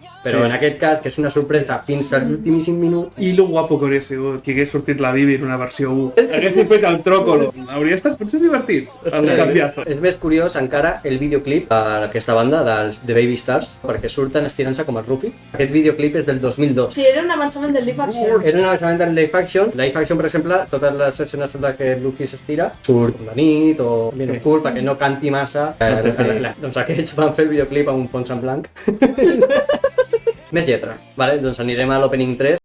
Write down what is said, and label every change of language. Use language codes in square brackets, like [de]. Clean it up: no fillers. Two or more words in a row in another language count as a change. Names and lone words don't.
[ca] Però en aquest cas, que és una sorpresa fins a l'ultimíssim minut... I lo guapo que hauria sigut que hagués sortit la Bibi en una versió 1. Haguéssim fet el tròcolo. Hauria estat potser divertit. El canviazo. És més curiós encara el videoclip d'aquesta banda, dels The Baby Stars, perquè surten estirant-se com el Rupi. Aquest videoclip és del 2002. Sí, era un avançament del [en] live action. [ca] Era un avançament del [en] live action. Live action, [ca] per exemple, totes les escenes en les que Luffy s'estira surt de nit o ben oscur perquè no canti massa. Doncs aquests van fer el videoclip amb un fons en blanc. Més lletra. Vale, doncs anirem a l'opening 3.